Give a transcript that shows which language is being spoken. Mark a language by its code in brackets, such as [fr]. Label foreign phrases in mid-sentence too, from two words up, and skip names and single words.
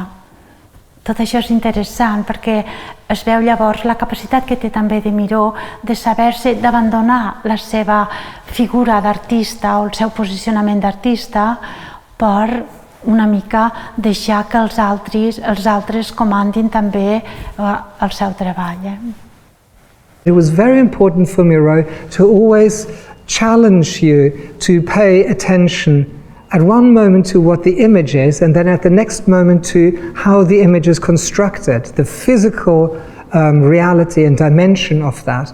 [ca] Tot això és interessant perquè es veu llavors la capacitat que té també de Miro de saber-se d'abandonar la seva figura d'artista o el seu posicionament d'artista per una mica deixar que els altres comandin també el seu treball. [en] It was very important for Miro to always challenge you to pay attention at one moment to what the image is, and then at the next moment to how the image is constructed, the physical reality and dimension of that.